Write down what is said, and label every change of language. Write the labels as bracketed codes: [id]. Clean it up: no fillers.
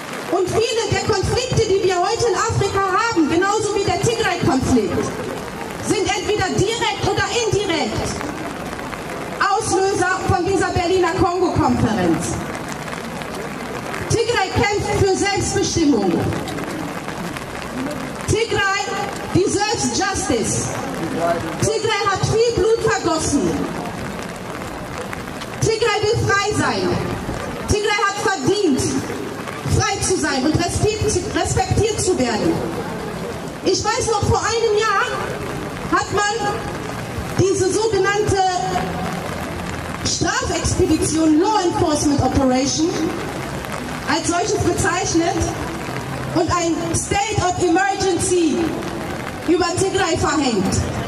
[de] Und viele der Konflikte, die wir heute in Afrika haben, genauso wie der Tigray-Konflikt, sind entweder direkt oder indirekt Auslöser von dieser Berliner Kongo-Konferenz. Tigray kämpft für Selbstbestimmung. [en] Tigray deserves justice. [de] Tigray hat viel Blut vergossen. Tigray will frei sein. Tigray hat verdient, frei zu sein und respektiert zu werden. Ich weiß noch, vor einem Jahr hat man diese sogenannte Strafexpedition, [en] Law Enforcement Operation, [de] als solches bezeichnet und ein [en] State of Emergency [de] über Tigray verhängt.